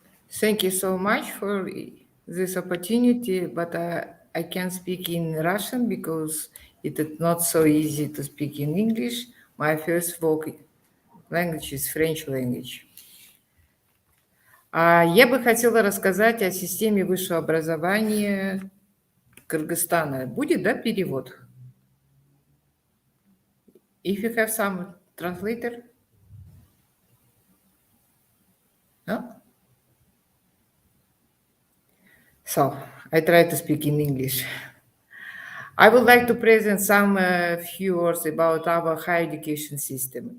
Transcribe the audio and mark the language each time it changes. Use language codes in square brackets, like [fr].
[en] Thank you so much for this opportunity, but I can speak in Russian because it is not so easy to speak in English. My first language is French language. [ru] Я бы хотела рассказать о системе высшего образования Кыргызстана. Будет, да, перевод? [en] If you have some translator? No? So, I try to speak in English. I would like to present some few words about our higher education system.